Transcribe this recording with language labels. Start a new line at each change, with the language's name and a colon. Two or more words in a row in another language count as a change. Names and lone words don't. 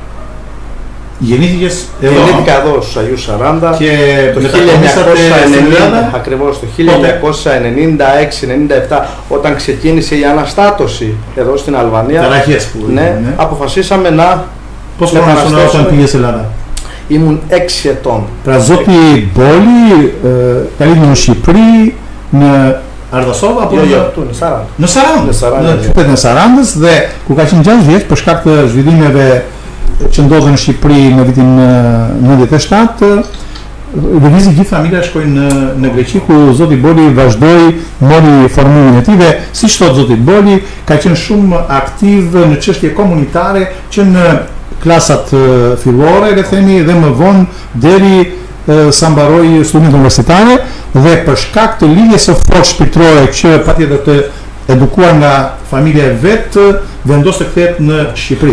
Greek: Γεννήθηκα εδώ στους Αγίους 40 και το 1990, ακριβώς το 1996-97, όταν ξεκίνησε η αναστάτωση εδώ στην Αλβανία, ναι, αποφασίσαμε να μεταναστεύσουμε. Ήμουν 6 ετών.
Albanian: Pra zoti Boli ka lidhur në Shqipëri, në Ardhasov apo jo, në Sarandë. Në Sarandë, në qytetin e Sarandës dhe ku ka qenë 6 vjeç për shkak të zhvillimeve që ndodhen në Shqipëri në vitin 97, lëvizi gjithë familja shkoi në Greqi ku zoti Boli vazhdoi, mori formimin e tij dhe siç thot zoti Boli, ka qenë shumë aktiv në çështje komunitare që në klasat fillore, le themi, dhe më vonë deri sa mbaroi studimet universitare dhe për shkak të lidhjes së fortë shpirtërore që patjetër të edukuar nga familja e vet, vendos të kthehet në Shqipëri.